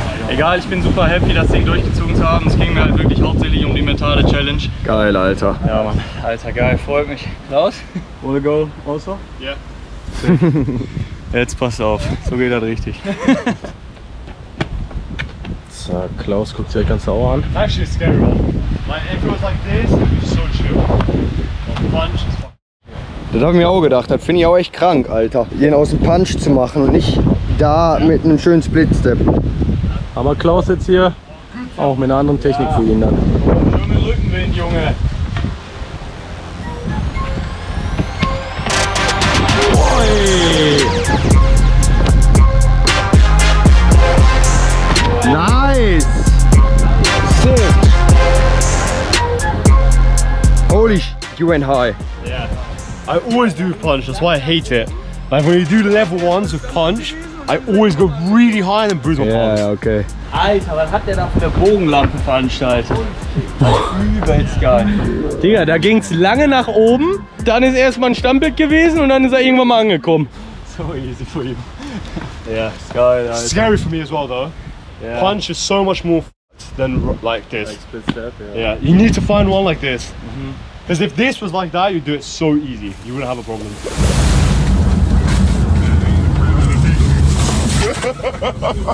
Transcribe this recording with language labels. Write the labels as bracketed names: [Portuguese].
[German] Egal, ich bin super happy, das Ding durchgezogen zu haben. Es ging mir halt wirklich hauptsächlich um die mentale Challenge. Geil, Alter. Ja, Mann. Alter, geil, freut mich. Klaus, [English] wanna go also? [German] Ja. Jetzt passt auf, so geht das richtig. So, Klaus guckt sich das Ganze auch an. [English] Actually, it's scary, man. Like, if it was like this, it would be so chill. But punch is fucking. [German] Das habe ich mir auch gedacht. Das finde ich auch echt krank, Alter. Den aus dem Punch zu machen und nicht da mit einem schönen Split-Step. Aber Klaus jetzt hier auch mit einer anderen Technik für ihn dann. Schöne Rückenwind, Junge. [English] Nice! Sick! Holy sh**, you went high. Yeah. I always do punch, that's why I hate it. Like when you do the level ones with punch, I always go really high and then bruise my palms. [German] Ja, okay. Alter, was hat der da für eine Bogenlampe veranstaltet? Übelst geil. Digga, da ging es lange nach oben, dann ist erstmal ein Stammbild gewesen und dann ist er irgendwann mal angekommen. [English] So easy for you. Yeah. [German] Geil, [English] It's [German] Alter. [English] scary for me as well though. Yeah. Punch is so much more than like this. [German] Split step, ja. [English] Yeah, you need to find one like this. Because if this was like that, you'd do it so easy. You wouldn't have a problem.